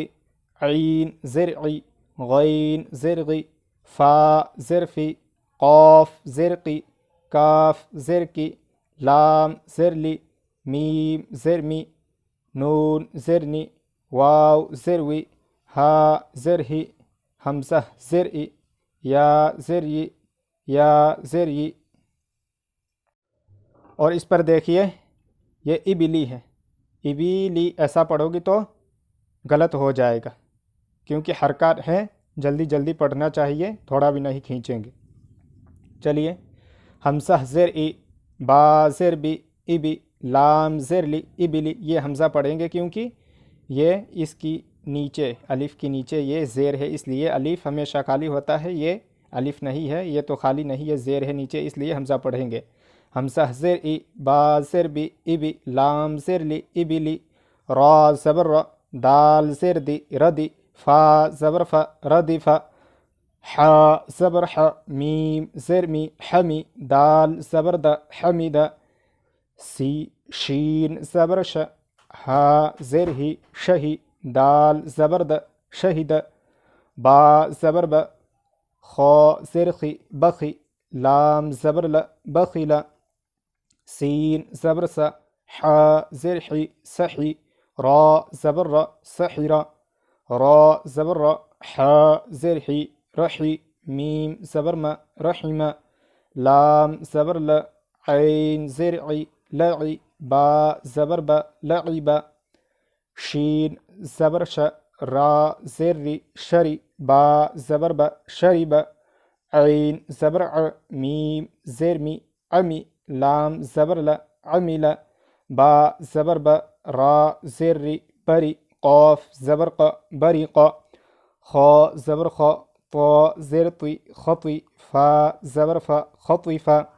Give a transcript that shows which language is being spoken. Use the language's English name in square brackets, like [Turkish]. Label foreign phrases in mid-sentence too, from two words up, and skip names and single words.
[Urdu] عین زیر عی، غین زیر غی، فا زیر فی، قاف زیر قی، کاف زیر کی، لام زیر لی، میم زیر می، نون زیر نی، واو زیر وی، ہا زیر ہی، حمزہ زیر ای، یا زیر ی، یا زیر ی۔ اور اس پر دیکھیے یہ ابلی ہے، ابلی ایسا پڑھو گی تو غلط ہو جائے گا، کیونکہ حرکات ہیں، جلدی جلدی پڑھنا چاہیے، تھوڑا بھی نہیں کھینچیں گے۔ چلیے، حمزہ زیر ای، با زیر بی، ابی، لام زیر لی، ابلی، یہ حمزہ پڑھیں گے کیونکہ یہ اس کی نیچے، الف کی نیچے یہ زیر ہے، اس لیے الف ہمیشہ خالی ہوتا ہے، یہ الف نہیں ہے، یہ تو خالی نہیں، یہ زیر ہے نیچے، اس لیے حمزہ پڑھیں گے۔ حمزہ زیر ای، با زیر بی، ابی، لام زیر لی، ابلی، را زبر را، دال زیر دی، ردی، فا زبر فا، ردی فا، حا زبر ح، میم زیر می، حمی، دال زبر دا، حمیدہ، سی شین زبر ش، ہا زیر ہی، شہی، دال زبر د، شہید، با زبر ب، خا زیر خی، بخی، لام زبر ل، بخیل، سین زبر س، حا زیر حی، سحی، را زبر ر، سحیرہ، را زبر ر، حا زیر حی، رحی، میم زبر م، رحمہ، لام زبر ل، عین زیر عی، لعی، با زبر ب، لعب، شین زبر ش، را زیر ری، شری، با زبر ب، شریب، عین زبر ع، میم زیر می، عمی، لام زبر ل، عمیل، با زبر ب، را زیر ری، بری، قاف زبر ق، بریق، خا زبر خا، طا زیر طی، خطی، فا زبر فا، خطیف،